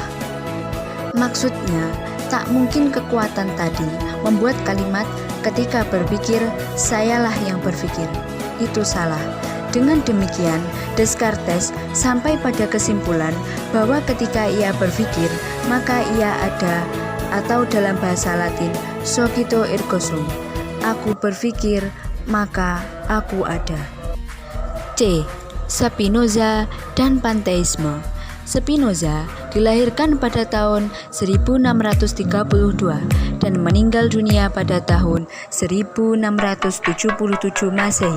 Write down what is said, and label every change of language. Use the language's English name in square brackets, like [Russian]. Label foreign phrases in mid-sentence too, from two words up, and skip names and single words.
[Indonesian] Maksudnya, tak mungkin kekuatan tadi membuat kalimat ketika berpikir, sayalah yang berpikir. Itu salah. Dengan demikian, Descartes sampai pada kesimpulan bahwa ketika ia berpikir, maka ia ada, atau dalam bahasa Latin, [Latin] cogito ergo sum. [Indonesian] Aku berpikir, maka aku ada. C. Spinoza dan panteisme. Spinoza dilahirkan pada tahun 1632 dan meninggal dunia pada tahun 1677 Masehi.